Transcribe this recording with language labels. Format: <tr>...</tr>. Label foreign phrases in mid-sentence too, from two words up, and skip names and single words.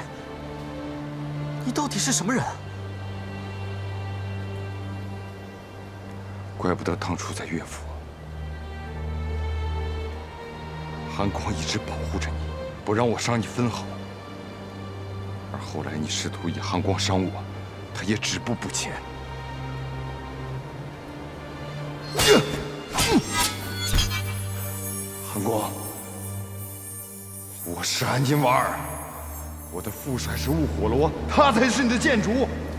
<zh>你到底是什麼人？怪不得當初在樂府，韓光一直保護着你，不讓我傷你分毫。而後來你試圖以韓光傷我，他也止步不前。韓光，我是安金瓦爾，我的父帥是霧火羅，他才是你的箭主。</zh>